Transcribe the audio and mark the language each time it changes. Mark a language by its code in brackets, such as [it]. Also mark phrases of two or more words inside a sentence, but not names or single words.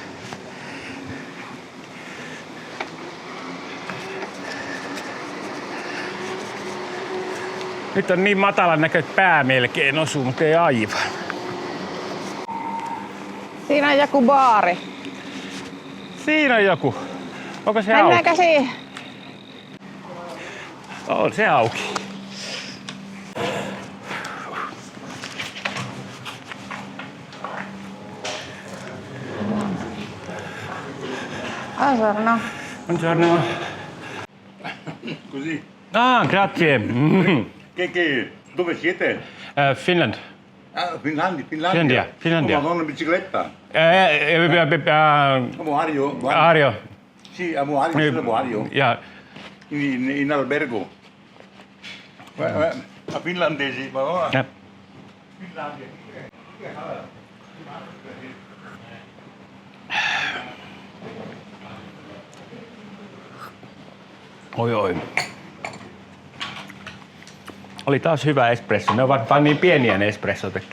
[fi] Nyt on niin matalan näköistä pää melkein osuu, mutta ei aivan. Siinä on joku baari. Siinä on joku. Onko se Mennäänkö auki? siihen? On se auki. [it] Buongiorno. Buongiorno. Così. Ah, grazie. Dove siete? Finland. Ah, Finlandia. Finlandia. Oh, Madonna, bicicletta. Amo Ario. Guarda. Ario. Sì, amo Ario, amo Ario. [fi] Ja, [it] In albergo. A finlandesi, ma va. [fi] ja. [it] Finlandia. [fi] Oi. Oli taas hyvä espresso. Ne ovat vain niin pieniä ne espressot, että